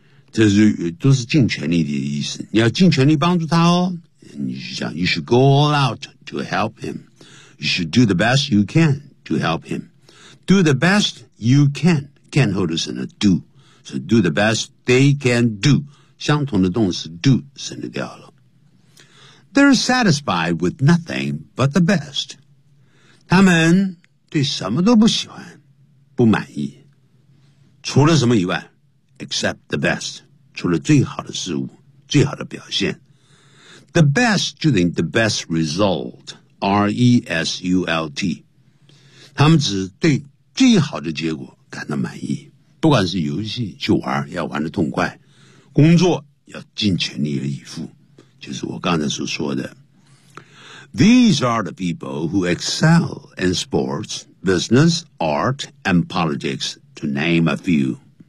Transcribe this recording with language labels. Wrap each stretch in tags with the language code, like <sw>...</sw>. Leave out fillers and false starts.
<zh>这是都是尽全力的意思。你要尽全力帮助他哦。你就想</zh> <en>you should go all out to help him. You should do the best you can to help him. Do the best you can. Can</en> <zh>后头省了</zh> <en>do. So do the best they can do.</en> <zh>相同的动词 do 省了掉了。</zh> <en>They're satisfied with nothing but the best.</en> <zh>他们对什么都不喜欢，不满意。除了什么以外 ？</zh> <en>Except the best.</en> <zh>除了最好的事物，最好的表现。</zh> <en>The best</en> <zh>就等于</zh> <en>the best result. R-E-S-U-L-T.</en> <zh>他们只对最好的结果感到满意。不管是游戏去玩，要玩得痛快；工作要尽全力而以赴。就是我刚才所说的</zh> <en>These are the people who excel in sports, business, art, and politics, to name a few.</en>